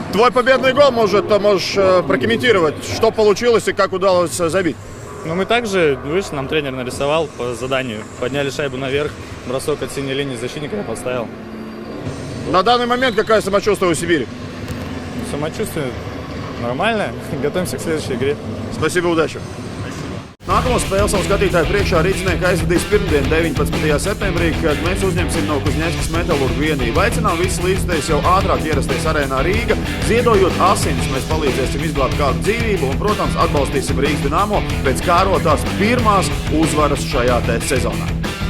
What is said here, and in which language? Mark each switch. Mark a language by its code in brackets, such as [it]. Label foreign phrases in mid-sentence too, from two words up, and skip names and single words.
[ru] Твой победный гол, можешь прокомментировать, что получилось и как удалось забить? Мы также вышли, нам тренер нарисовал по заданию. Подняли шайбу наверх, бросок от синей линии защитника я поставил. На данный момент какое самочувствие у Сибири? Самочувствие нормальное. Готовимся к следующей игре. Спасибо, удачи! [lv] Nākamo spēli savu skatītāju priekšā Rīdznieki aizvadīs pirmdien, 19. septembrī, kad mēs uzņemsim no Kuzņeckas Metalurgu vienību. Aicinām visus līdzstājus jau ātrāk ierasties arēnā Rīga. Ziedojot asinis, mēs palīdzēsim izglābt kādu dzīvību un, protams, atbalstīsim Rīgas Dinamo pēc kārotās pirmās uzvaras šajā sezonā.